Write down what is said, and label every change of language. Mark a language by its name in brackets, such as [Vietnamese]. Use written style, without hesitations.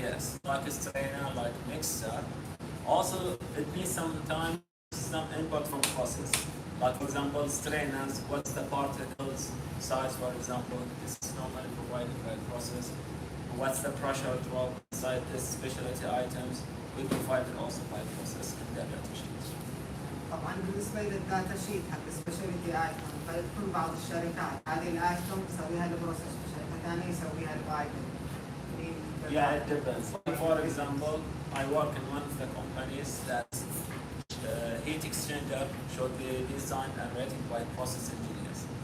[English] Yes, like a strainer, like mixer. Also, it needs sometimes some input from process. Like for example, strainers, what's the particles size, for example, this is normally provided by process. What's the pressure drop inside this specialty items, we provide it also by process in the data sheet. [Arabic] طبعا بالنسبه للداتا شيت حق سبيشاليتي ايتم فيكون بعض الشركات هذه الايتم تسويها البروسيس وشركه ثانيه يسويها البايبل. [English] Yeah, it depends. For example, I work in one of the companies that heat exchanger should be designed and rated by process engineers.